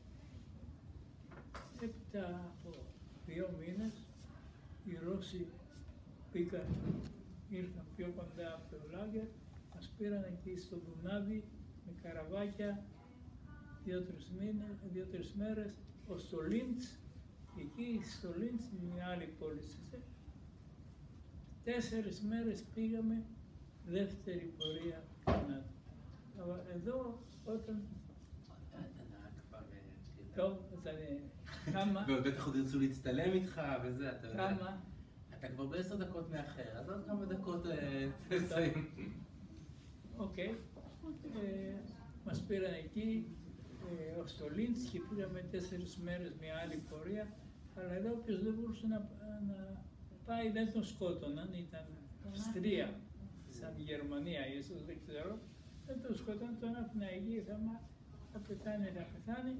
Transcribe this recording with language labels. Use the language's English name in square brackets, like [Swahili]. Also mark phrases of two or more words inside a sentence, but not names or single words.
[Greek] Έπειτα από 2 μήνες οι Ρώσοι ήρθαν πιο κοντά από το Λάγκερ, μας πήραν εκεί στο Δουνάβι με καραβάκια 2-3 μέρες, στο Λίντς, εκεί στο Λίντς, μια άλλη πόλη. 4 μέρες πήγαμε δεύτερη πορεία Κανάδα. Εδώ όταν... [Hebrew] טוב, אז אני... כמה? ועוד בטח עוד ירצו להצטלם איתך וזה, אתה יודע. כמה? אתה כבר ב10 דקות מאחר, אז עוד כמה דקות תסיים. אוקיי. [Greek] μας πήραν εκεί, στο Λίντς και πήγαμε 4 μέρες μια άλλη πορεία, αλλά εδώ όποιος δεν μπορούσε να πάει δεν τον σκότωναν, ήταν Αυστρία, σαν Γερμανία ίσως, δεν ξέρω, δεν τον σκότωναν, τον άφηνα εκεί, θα πεθάνει.